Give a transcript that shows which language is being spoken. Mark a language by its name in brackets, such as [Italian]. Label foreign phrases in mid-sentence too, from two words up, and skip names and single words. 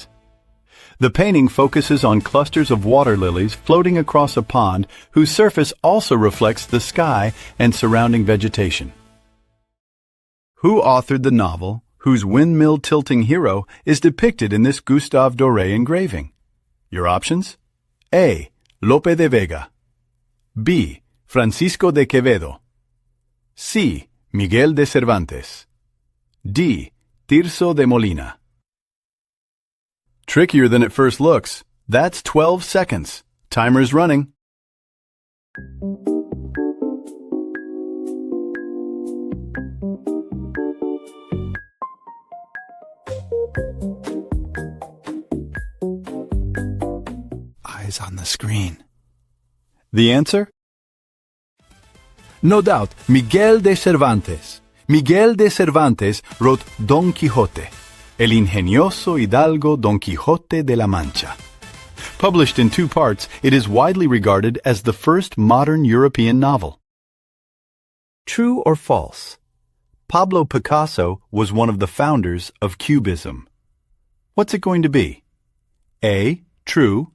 [English] The painting focuses on clusters of water lilies floating across a pond whose surface also reflects the sky and surrounding vegetation. Who authored the novel whose windmill-tilting hero is depicted in this Gustave Doré engraving? Your options? A. Lope de Vega. B. Francisco de Quevedo. C. Miguel de Cervantes. D. Tirso de Molina. Trickier than it first looks. That's 12 seconds. Timer's running. Eyes on the screen. The answer? No doubt, Miguel de Cervantes. Miguel de Cervantes wrote Don Quixote, el ingenioso hidalgo Don Quixote de la Mancha. Published in 2 parts, it is widely regarded as the first modern European novel. True or false? Pablo Picasso was one of the founders of Cubism. What's it going to be? A. True.